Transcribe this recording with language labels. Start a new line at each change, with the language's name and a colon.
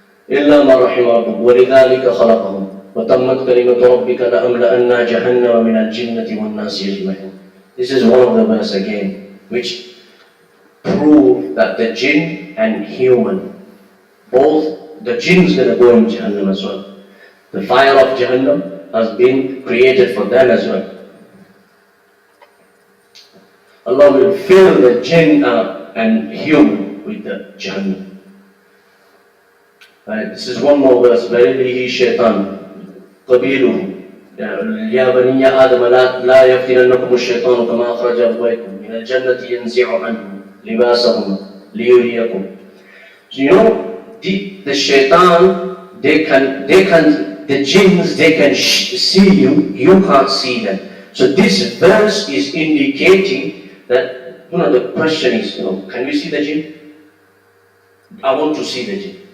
Arabic: إلا ما رحم ربك ولذلك خلقهم وتمت كلمة ربك لأملأن جهنم من الجنة والناس أجمعين.
English: This is one of the verse again, which prove that the jinn and human, both the jinn is going to go in Jahannam as well. The fire of Jahannam has been created for them as well. Allah will fill the jinn and human with the Jahannam. Right, this is one more verse. Verily he shaitan
Arabic: قبيله يا بني آدم لا يفتننكم الشيطان كما أخرج أبويكم من الجنة ينزع عنهم لباسهم ليريكم.
English: So the shaitan, the jinns, they can see you, you can't see them. So this verse is indicating that, the question is, can we see the jinn? I want to see the jinn.